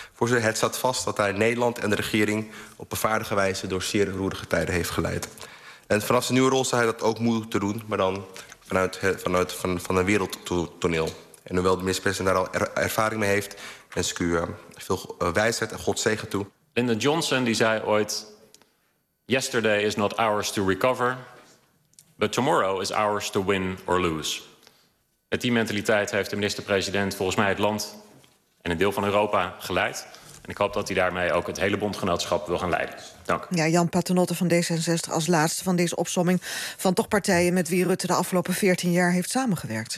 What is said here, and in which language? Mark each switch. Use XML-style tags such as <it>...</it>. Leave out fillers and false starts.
<nl>Voorzitter, het staat vast dat hij Nederland en de regering op een vaardige wijze door zeer roerige tijden heeft geleid. En vanaf zijn nieuwe rol zal hij dat ook moeilijk te doen, maar dan vanuit een wereldtoneel. En hoewel de minister-president daar al ervaring mee heeft, wens ik u veel wijsheid en Godzegen toe.</nl> <en>Lyndon Johnson</en> <nl>die zei ooit:</nl> <en>yesterday is not ours to recover, but tomorrow is ours to win or lose.</en> <nl>Met die mentaliteit heeft de minister-president volgens mij het land en een deel van Europa geleid. En ik hoop dat hij daarmee ook het hele bondgenootschap wil gaan leiden. Dank. Ja, Jan Paternotte van D66 als laatste van deze opsomming van toch partijen met wie Rutte de afgelopen 14 jaar heeft samengewerkt.</nl>